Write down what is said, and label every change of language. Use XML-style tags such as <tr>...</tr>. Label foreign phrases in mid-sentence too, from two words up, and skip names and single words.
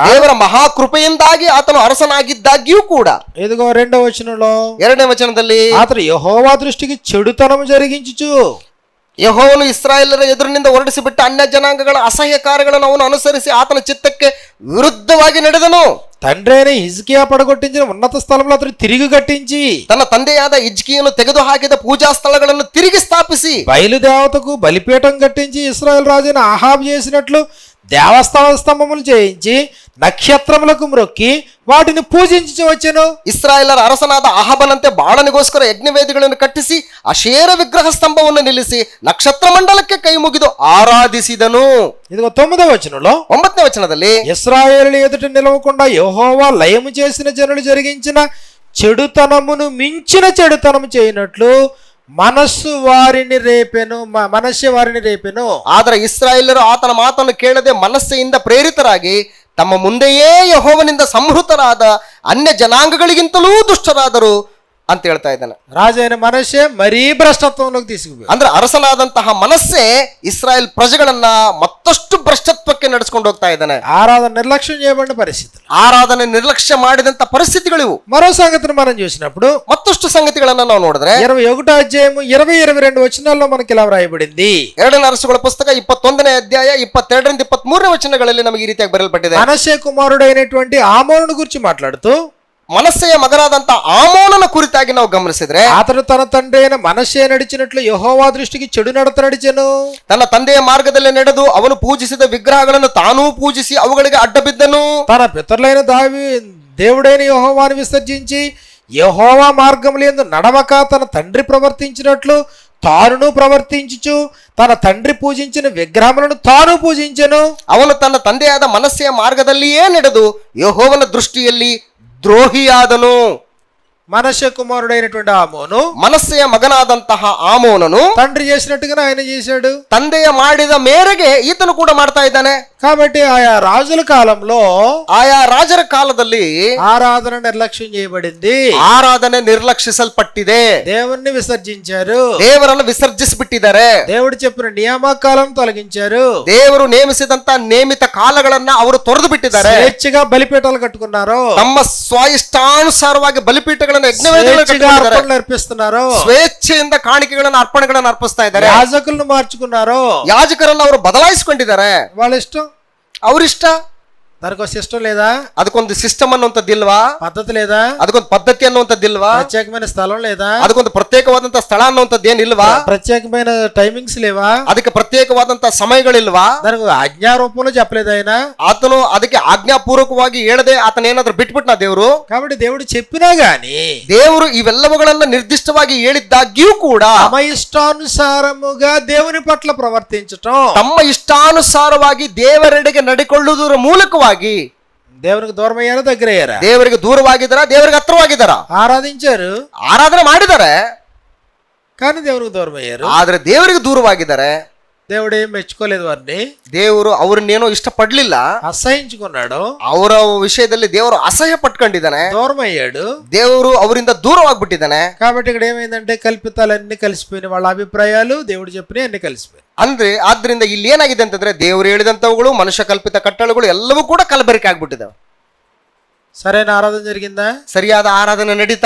<kn>ದೇವರ ಮಹಾಕೃಪೆಯಿಂದಾಗಿ ಆತನು ಅರಸನಾಗಿದ್ದಾಗ್ಯೂ ಕೂಡ,</kn> <te>ఇదిగో 2వ వచనంలో</te> <kn>2ನೇ ವಚನದಲ್ಲಿ</kn> <te>అతడు యెహోవా దృష్టికి చెడుతనము జరిగించుచు,</te> <kn>ಯೆಹೋವನು ಇಸ್ರಾಯೇಲರ ಎದುರಿನಿಂದ ಹೊರಡಿಸಿಬಿಟ್ಟ ಅನ್ಯ ಜನಾಂಗಗಳ ಅಸಹ್ಯ ಕಾರ್ಯಗಳನ್ನು ಅವನು ಅನುಸರಿಸಿ ಆತನ ಚಿತ್ತಕ್ಕೆ ವಿರುದ್ಧವಾಗಿ ನಡೆದನು.</kn> <te>తండ్రి అయిన హిజ్కియా పడగొట్టించిన ఉన్నత స్థలంలో అతడు తిరిగి కట్టించి,</te> <kn>ತನ್ನ ತಂದೆಯಾದ ಹಿಜ್ಕೀಯನು ತೆಗೆದು ಹಾಕಿದ ಪೂಜಾ ಸ್ಥಳಗಳನ್ನು ತಿರುಗಿ ಸ್ಥಾಪಿಸಿ,</kn> <te>బయలుదేవతకు బలిపీఠం కట్టించి ఇశ్రాయేల్ రాజైన ఆహాబు చేసినట్లు దేవస్థాన స్తంభములు చేయించి నక్షత్రములకు మ్రొక్కి వాటిని పూజించి వచ్చెను.</te> <kn>ಇಸ್ರಾಯೇಲರ ಅರಸನಾದ ಅಹಾಬನಂತೆ ಬಾಳನಿಗೋಸ್ಕರ ಯಜ್ಞವೇದಿಗಳನ್ನು ಕಟ್ಟಿಸಿ ಅಶೇರ ವಿಗ್ರಹ ಸ್ತಂಭವನ್ನು ನಿಲ್ಲಿಸಿ ನಕ್ಷತ್ರ ಮಂಡಲಕ್ಕೆ ಕೈ ಮುಗಿದು ಆರಾಧಿಸಿದನು.</kn> <te>ఇదిగో 9వ వచనంలో</te> <kn>9ನೇ ವಚನದಲ್ಲಿ</kn> <te>ఇశ్రాయేలు ఎదుట నిలవకుండా యెహోవా లయము చేసిన జనులు జరిగించిన చెడుతనమును మించిన చెడుతనము చేయనట్లు మనస్సు వారిని రేపెను.</te> <kn>ಆದರೆ ಇಸ್ರಾಯೇಲರು ಆತನ ಮಾತನ್ನು ಕೇಳದೆ ಮನಸ್ಸೆಯಿಂದ ಪ್ರೇರಿತರಾಗಿ ತಮ್ಮ ಮುಂದೆಯೇ ಯೆಹೋವನಿಂದ ಸಂಹೃತರಾದ ಅನ್ಯ ಜನಾಂಗಗಳಿಗಿಂತಲೂ ದುಷ್ಟರಾದರು ಅಂತ ಹೇಳ್ತಾ ಇದ್ದಾನೆ.</kn> <te>రాజైన మనష్షే మరీ భ్రష్టత్వంలోకి తీసుకుపోయి,</te> <kn>ಅಂದ್ರೆ ಅರಸನಾದಂತಹ ಮನಸ್ಸೆ ಇಸ್ರಾಯೇಲ್ ಪ್ರಜೆಗಳನ್ನ ಮತ್ತಷ್ಟು ಭ್ರಷ್ಟತ್ವಕ್ಕೆ ನಡೆಸ್ಕೊಂಡು ಹೋಗ್ತಾ ಇದ್ದಾನೆ.</kn> <te>ఆరాధన నిర్లక్ష్యం చేయబడిన పరిస్థితులు,</te> <kn>ಆರಾಧನೆ ನಿರ್ಲಕ್ಷ್ಯ ಮಾಡಿದಂತ ಪರಿಸ್ಥಿತಿಗಳಿವು.</kn> <te>మరో సంగతిని మనం చూసినప్పుడు</te> <kn>ಮತ್ತಷ್ಟು ಸಂಗತಿಗಳನ್ನ ನಾವು ನೋಡಿದ್ರೆ</kn> <te>21వ అధ్యాయము 20-22 వచనాల్లో మనకి ఇలా వ్రాయబడింది.</te> <kn>2ನೇ ಅರಸುಗಳ ಪುಸ್ತಕ 21ನೇ ಅಧ್ಯಾಯ 22ರಿಂದ 23ನೇ ವಚನಗಳಲ್ಲಿ ನಮಗೆ ಈ ರೀತಿಯಾಗಿ ಬರೆಯಲ್ಪಟ್ಟಿದೆ.</kn> <te>మనష్షే కుమారుడైనటువంటి ఆమోనును గురించి మాట్లాడుతూ,</te> <kn>ಮನಸ್ಸೆಯ ಮಗನಾದಂತ ಆಮೋನನ ಕುರಿತಾಗಿ ನಾವು ಗಮನಿಸಿದ್ರೆ,</kn> <te>అతడు తన తండ్రి అయిన మనష్షే నడిచినట్లు యెహోవా దృష్టికి చెడు నడత నడిచెను.</te> <kn>ತನ್ನ ತಂದೆಯ ಮಾರ್ಗದಲ್ಲಿ ನಡೆದು ಅವನು ಪೂಜಿಸಿದ ವಿಗ್ರಹಗಳನ್ನು ತಾನೂ ಪೂಜಿಸಿ ಅವುಗಳಿಗೆ ಅಡ್ಡ ಬಿದ್ದನು.</kn> <te>తన పితరులైన దేవుడైన యెహోవాను విసర్జించి యెహోవా మార్గములందు నడవక తన తండ్రి ప్రవర్తించినట్లు తానును ప్రవర్తించుచు తన తండ్రి పూజించిన విగ్రహములను తాను పూజించెను.</te> <kn>ಅವನು ತನ್ನ ತಂದೆಯಾದ ಮನಸ್ಸೆಯ ಮಾರ್ಗದಲ್ಲಿಯೇ ನಡೆದು ಯೆಹೋವನ ದೃಷ್ಟಿಯಲ್ಲಿ ದ್ರೋಹಿಯಾದನು.</kn> <te>మనష్షే కుమారుడైనటువంటి ఆమోను,</te> <kn>ಮನಸ್ಸೆಯ ಮಗನಾದಂತಹ ಆಮೋನನು</kn> <te>తండ్రి చేసినట్టుగానే ఆయన చేశాడు.</te> <kn>ತಂದೆಯ ಮಾಡಿದ ಮೇರೆಗೆ ಈತನು ಕೂಡ ಮಾಡ್ತಾ ಇದ್ದಾನೆ.</kn> <te>కాబట్టి ఆయా రాజుల కాలంలో</te> <kn>ಆಯಾ ರಾಜರ ಕಾಲದಲ್ಲಿ</kn> <te>ఆరాధన నిర్లక్ష్యం చేయబడింది.</te> <kn>ಆರಾಧನೆ ನಿರ್ಲಕ್ಷಿಸಲ್ಪಟ್ಟಿದೆ.</kn> <te>దేవుణ్ణి విసర్జించారు.</te> <kn>ದೇವರನ್ನು ವಿಸರ್ಜಿಸಿಬಿಟ್ಟಿದ್ದಾರೆ.</kn> <te>దేవుడు చెప్పిన నియామకాలను తొలగించారు.</te> <kn>ದೇವರು ನೇಮಿಸಿದಂತ ನೇಮಿತ ಕಾಲಗಳನ್ನ ಅವರು ತೊರೆದು ಬಿಟ್ಟಿದ್ದಾರೆ.</kn> <te>స్వేచ్ఛగా బలిపీఠాలు కట్టుకున్నారు.</te> <kn>ತಮ್ಮ ಸ್ವಇಷ್ಟಾನುಸಾರವಾಗಿ ಬಲಿಪೀಠಗಳನ್ನು</kn> <te>అర్పణలు అర్పిస్తున్నారు.</te> <kn>ಸ್ವೇಚ್ಛೆಯಿಂದ ಕಾಣಿಕೆಗಳನ್ನು ಅರ್ಪಣೆಗಳನ್ನು ಅರ್ಪಿಸ್ತಾ ಇದ್ದಾರೆ.</kn> <te>యాజకులను మార్చుకున్నారు.</te> <kn>ಯಾಜಕರನ್ನು ಅವರು ಬದಲಾಯಿಸಿಕೊಂಡಿದ್ದಾರೆ.</kn> <te>వాళ్ళ ఇష్టం,</te> <kn>ಅವರಿಷ್ಟ.</kn> <te>దానికి ఒక సిస్టమ్ లేదా,</te> <kn>ಅದಕ್ಕೊಂದು ಸಿಸ್ಟಮ್ ಅನ್ನುವಂಥದ್ದಿಲ್ವಾ,</kn> <te>పద్ధతి లేదా,</te> <kn>ಅದಕ್ಕೊಂದು ಪದ್ಧತಿ ಅನ್ನುವಂಥದ್ದಿಲ್ವಾ,</kn> <te>ప్రత్యేకమైన స్థలం లేదా,</te> <kn>ಅದಕ್ಕೊಂದು ಪ್ರತ್ಯೇಕವಾದಂತ ಸ್ಥಳ ಅನ್ನುವಂಥದ್ದು ಏನಿಲ್ವಾ,</kn> <te>ప్రత్యేకమైన టైమింగ్స్ లేవా,</te> <kn>ಅದಕ್ಕೆ ಪ್ರತ್ಯೇಕವಾದಂತ ಸಮಯಗಳಿಲ್ವಾ,</kn> <te>దానికి ఆజ్ఞా రూపంలో చెప్పలేదు ఆయన.</te> <kn>ಆತನು ಅದಕ್ಕೆ ಆಜ್ಞಾಪೂರ್ವಕವಾಗಿ ಹೇಳದೆ ಆತನ ಏನಾದ್ರೂ ಬಿಟ್ಬಿಟ್ನ ದೇವರು.</kn> <te>కాబట్టి దేవుడు చెప్పినా గాని</te> <kn>ದೇವರು ಇವೆಲ್ಲವುಗಳನ್ನ ನಿರ್ದಿಷ್ಟವಾಗಿ ಹೇಳಿದ್ದಾಗ್ಯೂ ಕೂಡ</kn> <te>తమ ఇష్టానుసారముగా దేవుని పట్ల ప్రవర్తించటం,</te> <kn>ತಮ್ಮ ಇಷ್ಟಾನುಸಾರವಾಗಿ ದೇವರೆಡೆಗೆ ನಡೆಕೊಳ್ಳುವುದರ ಮೂಲಕವಾಗಿ</kn> <te>దేవునికి దూరం అయ్యారా, దగ్గర అయ్యారా,</te> <kn>ದೇವರಿಗೆ ದೂರವಾಗಿದ್ದಾರ, ದೇವರಿಗೆ ಹತ್ರವಾಗಿದ್ದಾರ,</kn> <te>ఆరాధించారు</te> <kn>ಆರಾಧನೆ ಮಾಡಿದ್ದಾರೆ,</kn> <te>కానీ దేవునికి దూరం అయ్యారు.</te> <kn>ಆದ್ರೆ ದೇವರಿಗೆ ದೂರವಾಗಿದ್ದಾರೆ.</kn> <te>దేవుడు ఏం మెచ్చుకోలేదు వారిని,</te> <kn>ದೇವರು ಅವ್ರನ್ನೇನೋ ಇಷ್ಟಪಡ್ಲಿಲ್ಲ,</kn> <te>అసహించుకున్నాడు,</te> <kn>ಅವರ ವಿಷಯದಲ್ಲಿ ದೇವರು ಅಸಹ್ಯ ಪಟ್ಕೊಂಡಿದ್ದಾನೆ,</kn> <te>దూరం అయ్యాడు.</te> <kn>ದೇವರು ಅವರಿಂದ ದೂರವಾಗ್ಬಿಟ್ಟಿದ್ದಾನೆ.</kn> <te>కాబట్టి ఇక్కడ ఏమైందంటే కల్పితాలన్నీ కలిసిపోయినాయి, వాళ్ళ అభిప్రాయాలు దేవుడు చెప్పినవి అన్ని కలిసిపోయినాయి.</te> <kn>ಅಂದ್ರೆ ಆದ್ರಿಂದ ಇಲ್ಲಿ ಏನಾಗಿದೆ ಅಂತಂದ್ರೆ ದೇವರು ಹೇಳಿದಂತವುಗಳು, ಮನುಷ್ಯ ಕಲ್ಪಿತ ಕಟ್ಟಳೆಗಳು ಎಲ್ಲವೂ ಕೂಡ ಕಲಬೆರಕೆ ಆಗ್ಬಿಟ್ಟಿದಾವೆ.</kn> <te>సరైన ఆరాధన జరిగిందా,</te> <kn>ಸರಿಯಾದ ಆರಾಧನೆ ನಡೀತಾ,</kn>